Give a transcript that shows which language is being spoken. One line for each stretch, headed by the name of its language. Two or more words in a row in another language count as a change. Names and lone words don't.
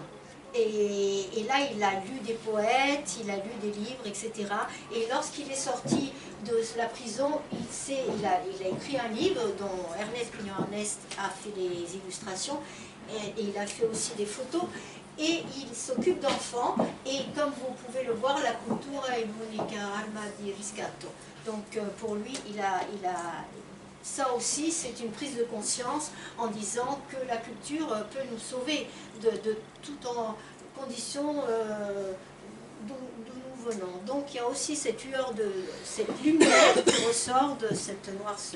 French: Et là, il a lu des poètes, il a lu des livres, etc. Et lorsqu'il est sorti de la prison, il a écrit un livre dont Ernest Pignon-Ernest a fait les illustrations, et il a fait aussi des photos. Et il s'occupe d'enfants, et comme vous pouvez le voir,
Italian: la cultura è l'unica arma di riscatto.
French: Donc pour lui, ça aussi, c'est une prise de conscience en disant que la culture peut nous sauver de toute condition d'où nous venons. Donc il y a aussi cette lumière qui ressort de cette noirceur.